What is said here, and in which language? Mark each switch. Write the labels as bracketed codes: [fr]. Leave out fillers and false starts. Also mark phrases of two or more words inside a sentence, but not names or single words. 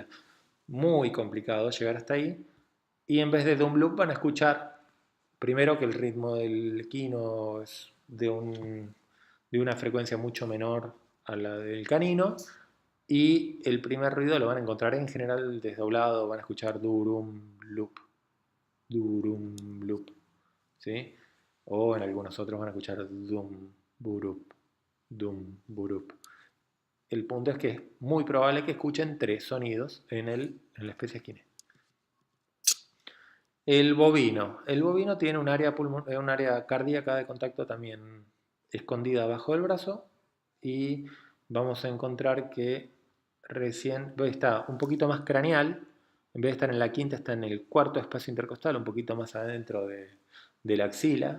[es] Muy complicado llegar hasta ahí, y en vez de un loop van a escuchar primero que el ritmo del equino es de una frecuencia mucho menor a la del canino, y el primer ruido lo van a encontrar en general desdoblado, van a escuchar durum loop, ¿sí? O en algunos otros van a escuchar dum burup, dum burup. El punto es que es muy probable que escuchen 3 sonidos en la especie esquinea. El bovino tiene un área cardíaca de contacto también escondida abajo del brazo, y vamos a encontrar que recién está un poquito más craneal, en vez de estar en la quinta está en el cuarto espacio intercostal, un poquito más adentro de la axila.